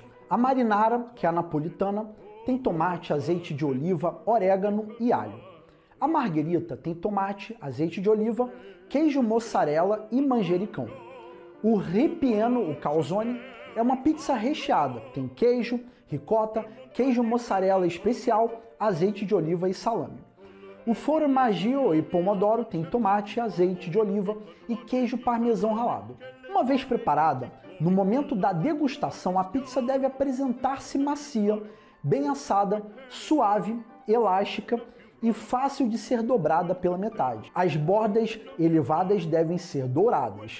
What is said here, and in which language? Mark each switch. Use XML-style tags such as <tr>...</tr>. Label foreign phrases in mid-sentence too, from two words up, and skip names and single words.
<pt>A marinara, que é a napolitana, tem tomate, azeite de oliva, orégano e alho. A margherita tem tomate, azeite de oliva, queijo mozzarella e manjericão. O ripieno, o calzone, é uma pizza recheada. Tem queijo, ricota, queijo mozzarella especial, azeite de oliva e salame. O formaggio e pomodoro tem tomate, azeite de oliva e queijo parmesão ralado. Uma vez preparada, no momento da degustação, a pizza deve apresentar-se macia, bem assada, suave, elástica e fácil de ser dobrada pela metade. As bordas elevadas devem ser douradas.</pt>